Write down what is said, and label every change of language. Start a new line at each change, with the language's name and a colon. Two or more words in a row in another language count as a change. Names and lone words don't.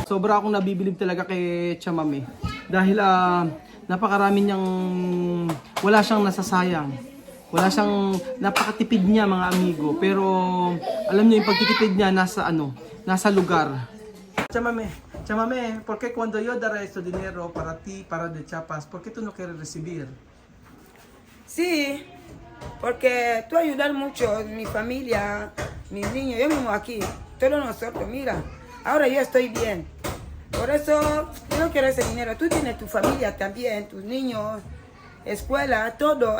Filipino: Sobra akong nabibilib talaga kay Tiyan Mame. Dahil napakarami niyang, wala siyang nasasayang. Wala siyang, napakatipid niya mga amigo. Pero alam niyo yung pagtitipid niya nasa lugar.
Spanish: Tiyan Mame, ¿por qué cuando yo daré este dinero para ti, para de Chiapas, por qué tú no quieres recibir? Sí, porque tú ayudas mucho a mi familia, mis niños, yo mismo aquí, todos nosotros, mira, ahora yo estoy bien. Por eso yo no quiero ese dinero. Tú tienes tu familia también, tus niños, escuela, todo.